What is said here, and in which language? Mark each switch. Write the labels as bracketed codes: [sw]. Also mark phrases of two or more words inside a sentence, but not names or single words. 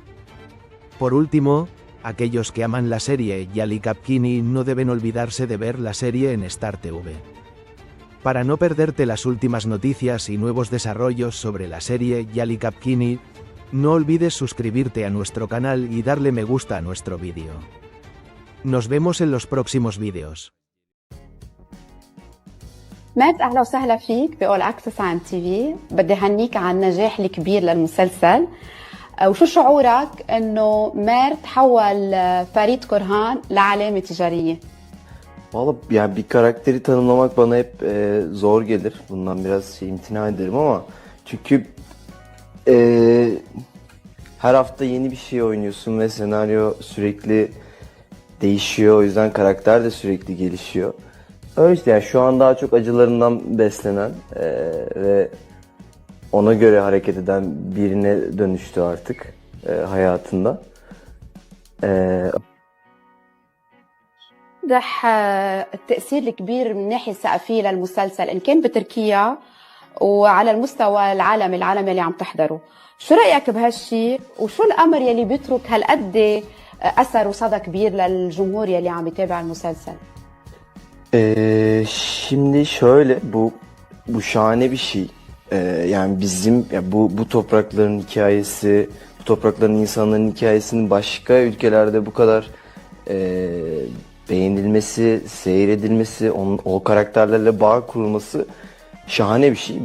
[es] Por último, aquellos que aman la serie Yali Kapkini no deben olvidarse de ver la serie en Star TV. Para no perderte las últimas noticias y nuevos desarrollos sobre la serie Yali Kapkini, no olvides suscribirte a nuestro canal y darle me gusta a nuestro vídeo. Nos vemos en los próximos vídeos. [ar] مات أهلا وسهلا فيك بأول أكسس عن تي في. بدي هنيك على النجاح الكبير للمسلسل. وشو شعورك إنه مير تحول فريد كرهان لعلامة تجارية؟ [tr] Valla yani bir karakteri tanımlamak bana hep zor gelir. Bundan biraz imtina ederim ama çünkü her hafta yeni bir şey oynuyorsun ve senaryo sürekli değişiyor. O yüzden karakter de sürekli gelişiyor. Öyle işte yani şu an daha çok acılarından beslenen ve ona göre hareket eden birine dönüştü artık hayatında. [ar] واضح التأثير الكبير من الناحية الثقافية للمسلسل إن كان بتركيا وعلى المستوى العالمي اللي عم تحضره. شو رأيك بهالشي وشو الأمر يلي بيترك هالقد أثر وصدى كبير للجمهور يلي عم يتابع المسلسل؟ [tr] Şimdi şöyle bu şahane bir şey. Yani bizim ya bu toprakların hikayesi, bu toprakların insanların hikayesinin başka ülkelerde bu kadar beğenilmesi, seyredilmesi, o karakterlerle bağ kurulması şahane bir şey.